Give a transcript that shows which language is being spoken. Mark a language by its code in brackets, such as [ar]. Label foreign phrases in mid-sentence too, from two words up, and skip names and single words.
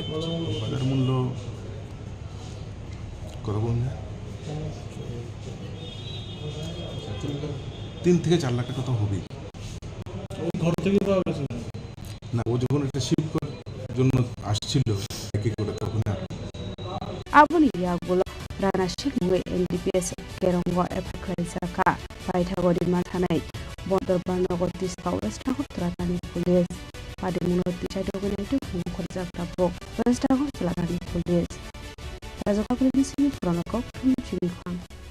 [bn] বাজার মূল্য কত বলুন 3 থেকে 4 লাখ টাকা তো হবেই না ও যখন একটা শিপ করার জন্য আসছিল একে করে তখন [trp] abuni yagulo rana shek mwe NDPS kerongo epaklaisaka paithago dirman thanai bondor barnogo tista Westagartala thani police patimunoti chaitogina khorchak tabok Westagartala thani police rajokapri Chini Khorang Chini Khorang